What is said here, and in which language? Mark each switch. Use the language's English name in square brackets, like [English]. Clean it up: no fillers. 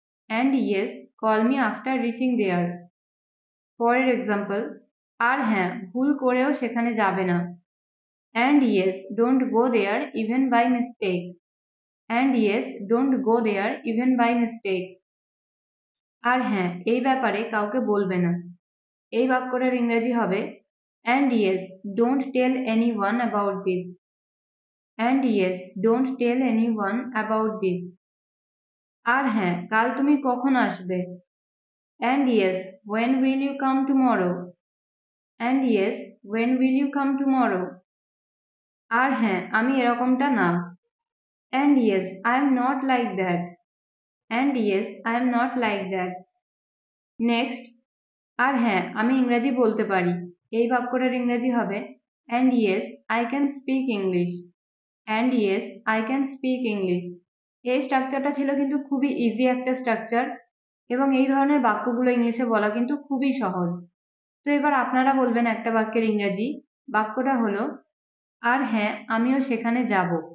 [English] And yes call me after reaching there. [Bangla] পরের example, আর হ্যাঁ ভুল করেও সেখানে যাবে না। [English] And yes don't go there even by mistake. And yes don't go there even by mistake. [Bangla] আর হ্যাঁ এই ব্যাপারে কাউকে বলবে না। এই বাক্যটার ইংরেজি হবে [English] and yes don't tell anyone about this. and yes don't tell anyone about this. [Bangla] আর হ্যাঁ কাল তুমি কখন আসবে। [English] and yes when will you come tomorrow. and yes when will you come tomorrow. [Bangla] আর হ্যাঁ আমি এরকমটা না। [English] and yes I am not like that. and yes I am not like that. [Bangla] Next, আর হ্যাঁ আমি ইংরেজি বলতে পারি। এই বাক্যটার ইংরেজি হবে [English] and yes I can speak English. and yes I can speak English. [Bangla] এই স্ট্রাকচারটা ছিল কিন্তু খুবই ইজি একটা স্ট্রাকচার। এবং এই ধরনের বাক্যগুলো ইংলিশে বলা কিন্তু খুবই সহজ। তো এবার আপনারা বলবেন একটা বাক্যের ইংরেজি। বাক্যটা হলো, আর হ্যাঁ আমিও সেখানে যাব।